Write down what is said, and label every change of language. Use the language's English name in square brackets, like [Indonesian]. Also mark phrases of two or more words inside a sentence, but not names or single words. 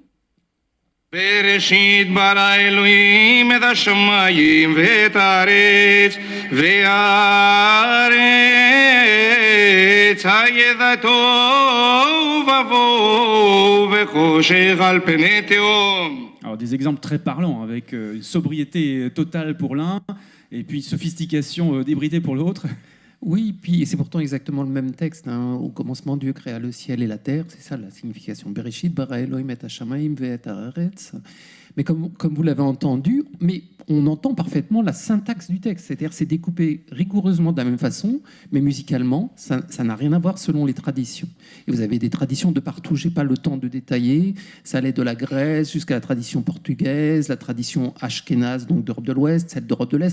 [Hebrew] בראשית ברא אלוהים את השמיים ואת הארץ, והארץ הייתה תוהו ובוהו וחושך על פני תהום. [French] Alors des exemples très parlants, avec une sobriété totale pour l'un, et puis sophistication débridée pour l'autre. Oui, puis c'est pourtant exactement le même texte. Au commencement, Dieu créa le ciel et la terre. C'est ça la signification. [Hebrew] בראשית ברא אלוהים את השמיים ואת הארץ. [French] Mais comme vous l'avez entendu, mais on entend parfaitement la syntaxe du texte. C'est-à-dire c'est découpé rigoureusement de la même façon, mais musicalement, ça n'a rien à voir selon les traditions. Et vous avez des traditions de partout. Je n'ai pas le temps de détailler. Ça allait de la Grèce jusqu'à la tradition portugaise, la tradition ashkénaze, donc d'Europe de l'Ouest, celle d'Europe de l'Est.